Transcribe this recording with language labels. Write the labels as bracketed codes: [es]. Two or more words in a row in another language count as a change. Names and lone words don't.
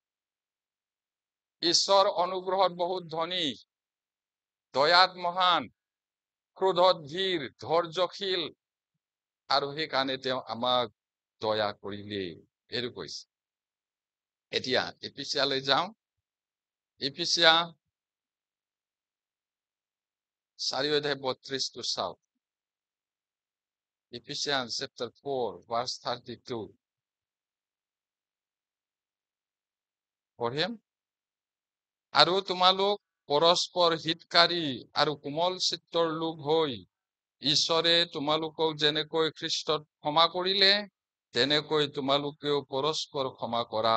[as] ঈশ্বৰ অনুগ্ৰহত বহুত ধনী, দয়াত মহান, ক্ৰোধত ধীৰ, ধৈৰ্যশীল, আৰু সেইকাৰণে তেওঁ আমাক দয়া কৰিলে, এইটো কৈছে। এতিয়া এফিচিয়ালৈ যাওঁ। এফিচিয়া 4:32 চাওক। [en] Ephesians chapter 4 verse 32 পঢ়িম। [as] আৰু তোমালোক পৰস্পৰ হিতকাৰী আৰু কোমল চিত্তৰ লোক হৈ ঈশ্বৰে তোমালোকক যেনেকৈ খ্ৰীষ্টত ক্ষমা কৰিলে, তেনেকৈ তোমালোকেও পৰস্পৰ ক্ষমা কৰা।